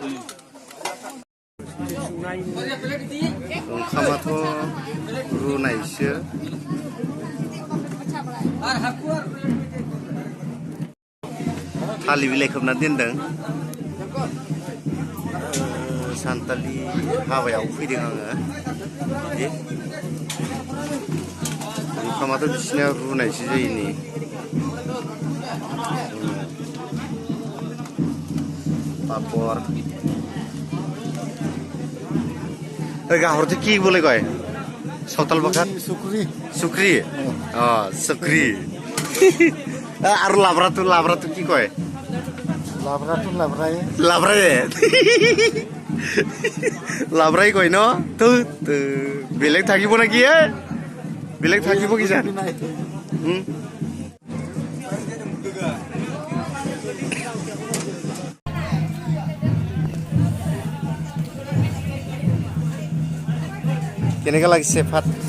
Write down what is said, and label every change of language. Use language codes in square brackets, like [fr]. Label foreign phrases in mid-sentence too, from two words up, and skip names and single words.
[brx] ओंखामाथ' रुनायसो थालिर बिलाइ खोबना दोनदों सानतालि हाबायाव फैदों आङो ओंखामाथ' बिसिना रुनायसो जायो नै पापर गाहरथ' [as] কি বলে কয় সাঁওতাল ভাষাত সুক্রি সুক্রি আৰু লাবৰাটো কি কয় লাবৰাই লাবৰাই কয় ন বেলেগ থাকিব নেকি বেলেগ থাকিব কি জান কেনেকা লাগিছে ভাত